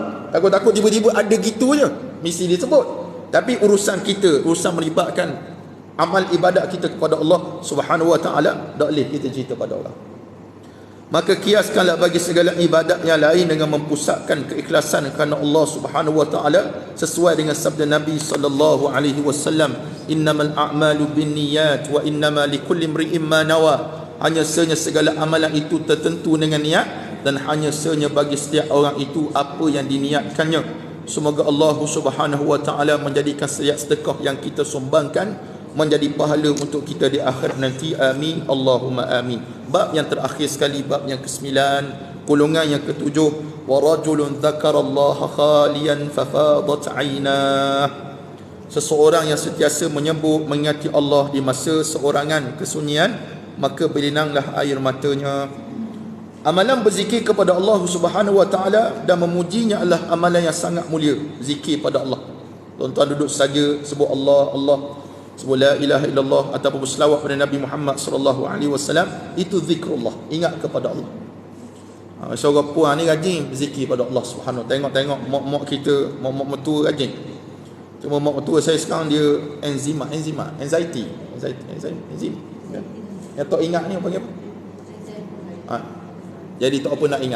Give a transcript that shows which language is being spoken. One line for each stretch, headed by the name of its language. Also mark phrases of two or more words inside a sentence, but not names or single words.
Malay: Takut-takut tiba-tiba ada gitu je, mesti dia sebut. Tapi urusan kita, urusan melibatkan amal ibadat kita kepada
Arabic: الله سبحانه وتعالى,
Malay: tak boleh kita cerita pada orang. Maka kiaskanlah bagi segala ibadat yang lain dengan mempusatkan keikhlasan kerana
Arabic: الله سبحانه وتعالى,
Malay: sesuai dengan sabda Nabi
Arabic: صلى الله عليه وسلم, إنما الأعمال بالنيات وإنما لكل امرئ ما نوى.
Malay: Hanya senya segala amalan itu tertentu dengan niat, dan hanya senya bagi setiap orang itu apa yang diniatkannya. Semoga
Arabic: الله سبحانه وتعالى
Malay: menjadikan setiap sedekah yang kita sumbangkan menjadi pahala untuk kita di akhir nanti.
Arabic: آمين، اللهم آمين.
Malay: Bab yang terakhir sekali, bab yang ke-9, golongan yang ke-7,
Arabic: ورجل ذكر الله خاليا ففاضت عيناه.
Malay: Seseorang yang sentiasa menyebut mengingati Allah di masa seorangan kesunyian, maka berlinanglah air matanya. Amalan berzikir kepada
Arabic: الله سبحانه وتعالى
Malay: dan memujinya adalah amalan yang sangat mulia. Zikir pada Allah, tuan-tuan duduk saja sebut Allah, sebut
Arabic: لا إله إلا الله
Malay: ataupun berselawat pada Nabi Muhammad
Arabic: صلى الله عليه وسلم,
Malay: itu zikrullah, ingat kepada Allah. Seorang puan ni rajin berzikir pada
Arabic: الله سبحانه.
Malay: Tengok mak kita, mak mertua rajin. Cuma mak mertua saya sekarang dia anxiety. Yang tak ingat ni apa? Jadi tak apa nak ingat.